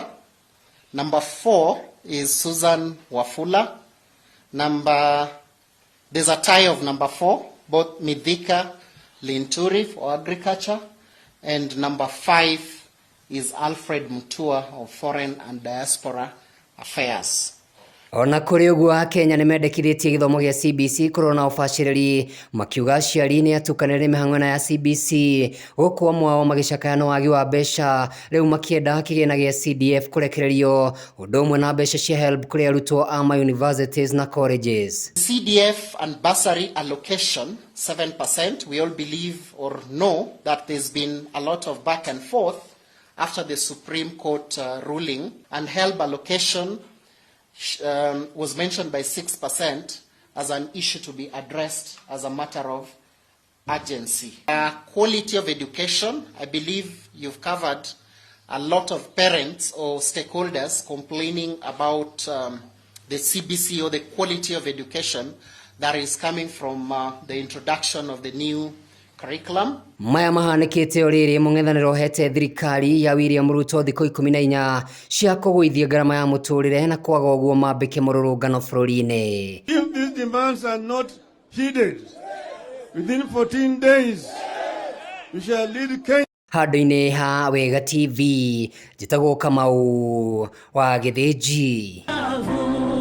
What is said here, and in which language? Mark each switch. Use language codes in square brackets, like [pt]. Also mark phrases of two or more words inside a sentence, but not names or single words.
[en] Number 4 is Susan Wafula. There's a tie of number 4, both Midhika Linturi for agriculture, and number 5 is Alfred Mutua of Foreign and Diaspora Affairs. [ki] Ona kũrĩ ũguo Kenya nĩ mendekithĩtie gĩthomo gĩa CBC kũrũa na ũbacĩrĩri, makiuga aciari nĩ atukanĩre mĩhang'o ya CBC gũkũ amwe ao magĩcakaya na wagi wa mbeca, rĩu makĩenda kĩgĩna gĩa CDF kũrekererio ũndũ ũmwe na mbeca cia HELB kũrĩ arutwo a universities na colleges. [en] CDF and bursary allocation 7%. We all believe or know that there's been a lot of back and forth after the Supreme Court ruling, and HELB allocation was mentioned by 6% as an issue to be addressed as a matter of urgency. Quality of education, I believe you've covered a lot of parents or stakeholders complaining about the CBC or the quality of education that is coming from the introduction of the new curriculum. [ki] Maya mahanĩkĩte o rĩrĩ mũng'ethanĩro hete thirikari ya William Ruto thikũ 14 cia kũgũithia ngarama ya mũtũrĩre na kwaga ũguo mambĩke mũrũrũngano bũrũri-inĩ. [en] If these demands are not heeded within 14 days, we shall lead Kenya. [ki] Handũ-inĩ ha Wega TV, njĩtagwo Kamau wa Gĩthĩnji.